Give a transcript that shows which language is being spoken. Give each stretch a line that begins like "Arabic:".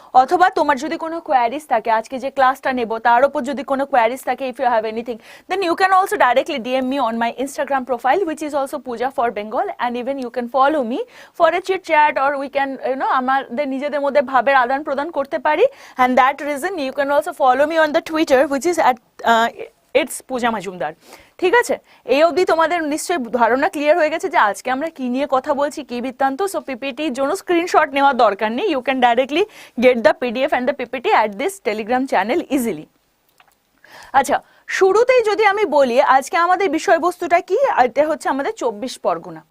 Bangla: অথবা তোমার যদি কোনো কোয়ারিজ থাকে,
English: আজকে যে ক্লাসটা নেব তার উপর যদি কোনো কোয়ারিজ থাকে, if you have anything, then you can also directly DM me on my Instagram profile which is also Pooja for Bengal, and even you can follow me for a chit chat or we can
Bangla: আমাদের নিজেদের মধ্যে ভাবের আদান প্রদান করতে পারি।
English: and that reason you can also follow me on the Twitter which is at it's Pooja Majumdar।
Bangla: ঠিক আছে, এই অবধি তোমাদের নিশ্চয়ই ধারণা ক্লিয়ার হয়ে গেছে যে আজকে আমরা কি নিয়ে কথা বলছি, কি বৃত্তান্ত।
English: so
Bangla: পিপিটির জন্য স্ক্রিনশট নেওয়ার দরকার নেই,
English: You can directly get the PDF and the PPT at this Telegram channel easily.
Bangla: আচ্ছা, শুরুতেই যদি আমি বলি আজকে আমাদের বিষয়বস্তুটা কি, এটা হচ্ছে আমাদের 24 পরগনা।